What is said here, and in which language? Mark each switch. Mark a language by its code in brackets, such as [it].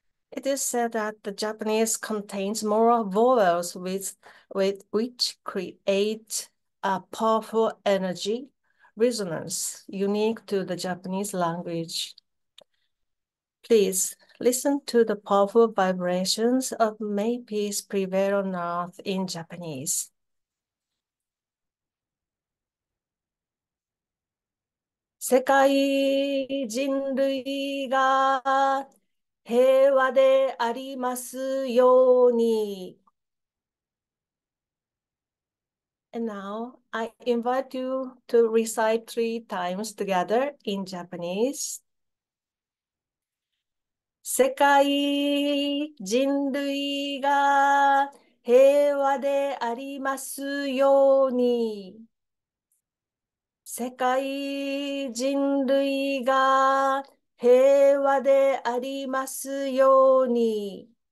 [en] It is said that the Japanese contains more vowels with which create a powerful energy resonance unique to the Japanese language. Please listen to the powerful vibrations of May Peace Prevail on Earth in Japanese. [ja] 世界人類が平和でありますように。 [en] And now I invite you to recite 3 times together in Japanese. [ja] 世界人類が平和でありますように。世界人類が平和でありますように。